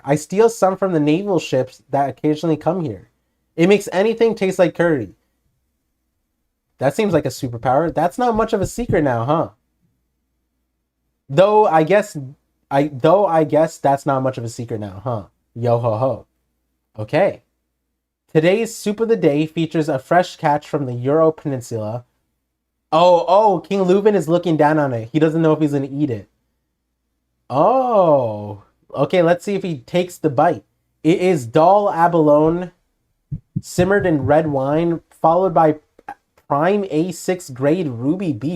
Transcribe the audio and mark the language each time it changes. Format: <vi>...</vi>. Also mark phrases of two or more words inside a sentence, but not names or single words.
<en>I steal some from the naval ships that occasionally come here. It makes anything taste like curry. That seems like a superpower. That's not much of a secret now, huh? Though I guess that's not much of a secret now, huh? Yo ho ho. Okay. Today's soup of the day features a fresh catch from the Euro Peninsula. Oh, King Leuven is looking down on it. He doesn't know if he's gonna eat it. Oh, okay. Let's see if he takes the bite. It is dal abalone simmered in red wine, followed by prime A6 grade ruby beef.</en>